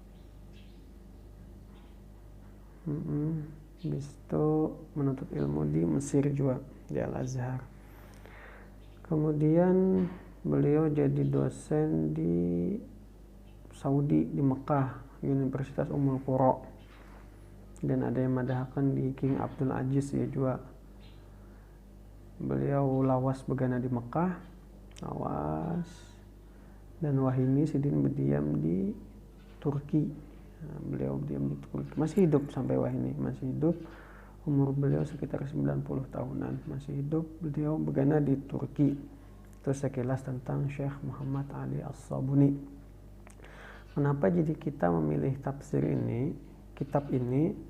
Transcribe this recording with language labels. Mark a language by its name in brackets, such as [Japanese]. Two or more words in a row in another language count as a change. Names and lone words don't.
[Indonesian] Habis itu menuntut ilmu di Mesir juga, di Al-Azhar. Kemudian beliau jadi dosen di Saudi, di Mekah, Universitas Ummul Qura. Dan ada yang madahkan di King Abdul Aziz ya juga. [Banjar] Beliau lawas begana di Mekah, lawas. [Indonesian] Dan wahini Sidin berdiam di Turki. Beliau berdiam di Turki. Masih hidup sampai wahini, masih hidup. Umur beliau sekitar 90 tahunan, masih hidup. [Banjar] Beliau begana di Turki. [Indonesian] Itu sekilas tentang Syekh Muhammad Ali As-Sabuni. Kenapa jadi kita memilih tafsir ini, kitab ini?